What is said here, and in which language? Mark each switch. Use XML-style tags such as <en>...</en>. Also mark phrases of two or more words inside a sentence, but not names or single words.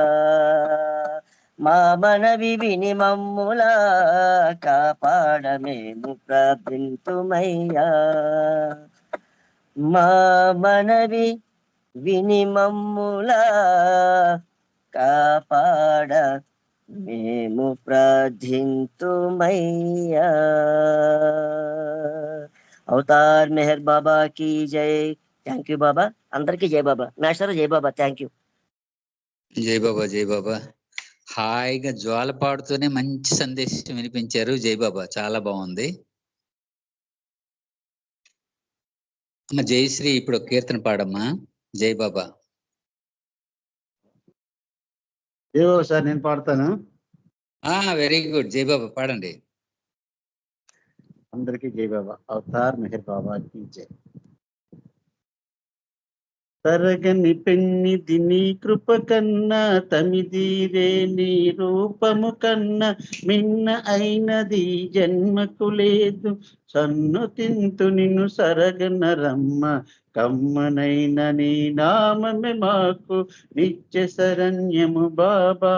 <te>మా మనవి విని మమ్ములా కాపాడ మేము ప్రార్థింతుమయ్యా. మా మనవి విని మమ్ములా కాపాడ మేము ప్రార్థింతుమయ్యా. అవతార్ మెహర్ బాబా की జై.</te> <en>Thank you</en> <te>బాబా. అందరికీ జై బాబా. మాస్టర్ జై బాబా.</te> <en>Thank you.</en> <te>జై బాబా, జై బాబా. హాయిగా జ్వాల పాడుతూనే మంచి సందేశం వినిపించారు. జై బాబా, చాలా బాగుంది. అమ్మ జయశ్రీ, ఇప్పుడు ఒక కీర్తన పాడమ్మా. జై బాబా. ఏవో సార్ నేను పాడతాను.</te> <en>Very good.</en> <te>జై బాబా పాడండి. అందరికీ జై బాబా. అవతార్ మెహర్ బాబా की జై. తరగని పెన్నిది నీ కృప కన్నా, తమిదీరే నీ రూపము కన్నా, మిన్న అయినది జన్మకు లేదు. సన్ను తింతు నిన్ను సరగన రమ్మ, కమ్మనైన నీ నామమే మాకు నిత్య శరణ్యము బాబా.</te>